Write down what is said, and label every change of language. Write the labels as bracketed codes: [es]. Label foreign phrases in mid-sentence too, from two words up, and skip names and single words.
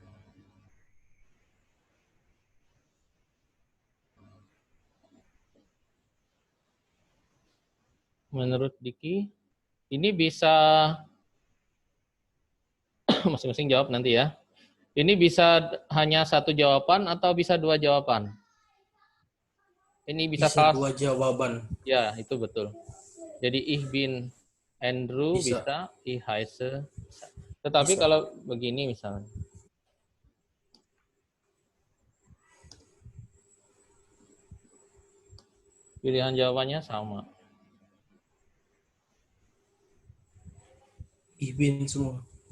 [id] Menurut Diki, ini bisa masing-masing jawab nanti ya. Ini bisa hanya satu jawaban atau bisa dua jawaban? Ini bisa Bisa salah. dua jawaban. Ya, itu betul. Jadi [de] ich bin [id] Andrew Bisa. bisa, [de] ich heiße [id] bisa. Tetapi Bisa. kalau begini misalnya. Pilihan jawabannya sama. Ibin semua.